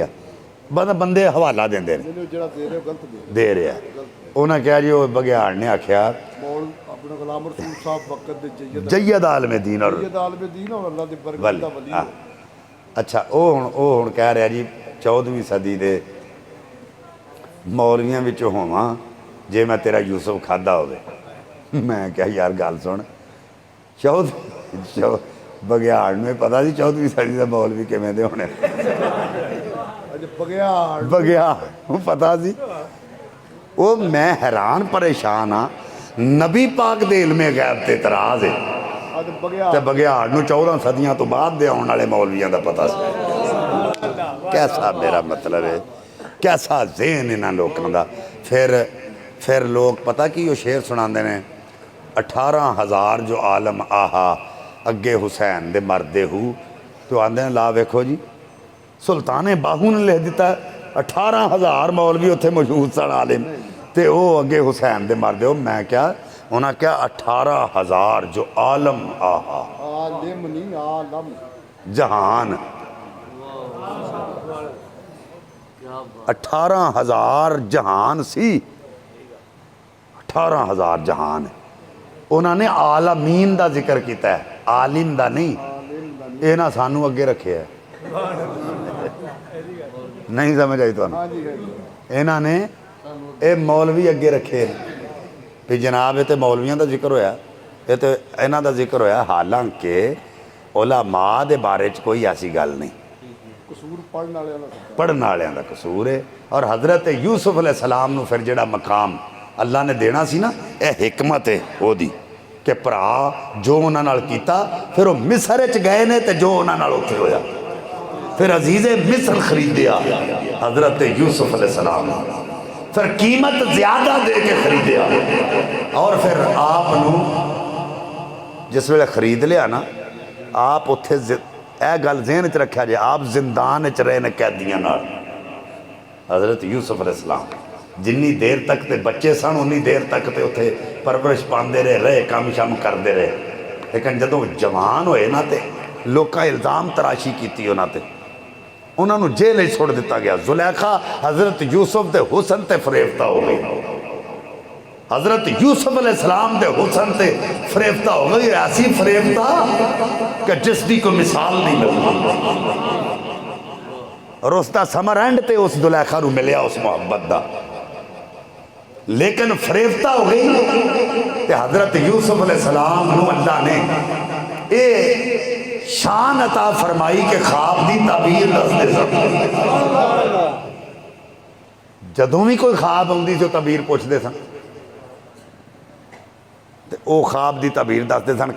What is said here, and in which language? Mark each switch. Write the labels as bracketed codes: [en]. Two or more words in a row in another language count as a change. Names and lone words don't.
[pa] بندے حوالہ دے رہے ہیں. انہوں نے کہا جی وہ بگیاڑ نے آکھیا جید عالم دین اور ولی. اچھا وہ ہن کہہ رہا جی 14ویں صدی دے مولویاں وچوں ہوواں جے میں تیرا یوسف کھادا ہوئے. میں کہا یار گل سن, بگیاڑ میں پتا سی 14ویں صدی دے مولوی کیویں دے ہونے. بگیاڑ پتا سی. وہ میں حیران پریشان ہاں, نبی پاک دے علم غیب تے اعتراض ہے تے بگیاڑ نو 14 صدیاں تو بعد دے آن والے مولویاں دا پتہ سی. کیسا میرا مطلب ہے, کیسا ذہن انہاں لوکاں دا. پھر لوگ پتہ کی وہ شعر سناندے نے, 18,000 جو عالم آہا اگے حسین دے مردے ہو. تو آندے ہیں لا ویکھو جی سلطان باہو نے لکھ دیتا 18,000 مولوی اتھے موجود سن عالم, تے او اگے حسین دے مردے ہو. میں کیا انہاں کیا 18,000 جو عالم آہا, عالم نہیں عالم, جہان 18,000 جہان سی, 18,000 جہان. انہوں نے عالمین دا ذکر کیتا ہے, عالم دا نہیں. اے نہ سانو اگے رکھے ہے, نہیں سمجھ آئی تو انہوں نے اے مولوی اگے رکھے بھی جناب یہ تو مولویاں دا ذکر ہویا, یہ تو انہوں دا ذکر ہویا. حالانکہ علماء دے بارے چ کوئی ایسی گل نہیں, پڑھن والوں دا قصور ہے. اور حضرت یوسف [ar] علیہ السلام [pa] نو پھر جڑا مقام اللہ نے دینا سی نا, اے حکمت ہے وہ دی کہ پرا جو انہاں نال کیتا, پھر وہ مصر چ گئے نے تے جو انہاں نال اوتھے ہویا, پھر عزیز مصر خریدیا حضرت یوسف [ar] علیہ السلام, [pa] پھر قیمت زیادہ دے کے خریدیا. اور پھر آپ نو جس ویلے خرید لیا نا, آپ اتھے اے گل ذہن چ رکھا جائے, آپ زندان چ رہے نے قیدیاں نال. حضرت یوسف [ar] علیہ السلام [pa] جنی دیر تک تے بچے سن انی دیر تک تے اتھے پرورش پاندے رہے, کام شام کردے رہے. لیکن جدوں جوان ہوئے نا تے لوکاں الزام تراشی کیتی انہاں تے, انہاں نو جیل چھوڑ دیتا گیا. زلیخا حضرت یوسف دے حسن تے فریفتہ ہو گئی. حضرت یوسف [ar] علیہ السلام [pa] دے حسن تے فریفتہ ہو گئی، ایسی فریفتہ کہ جس دی کوئی مثال نہیں ملتی، اور اس دا سمر اینڈ تے اس زلیخا نو ملیا اس محبت دا، لیکن فریفتہ ہو گئی تے حضرت یوسف [ar] علیہ السلام [pa] نو اللہ نے اے شان عطا فرمائی کہ خواب دی تعبیر دس دے سب، جدوں بھی کوئی خواب ہوندی جو تعبیر پوچھ دے سن، او خواب دی تعبیر دس دے سن۔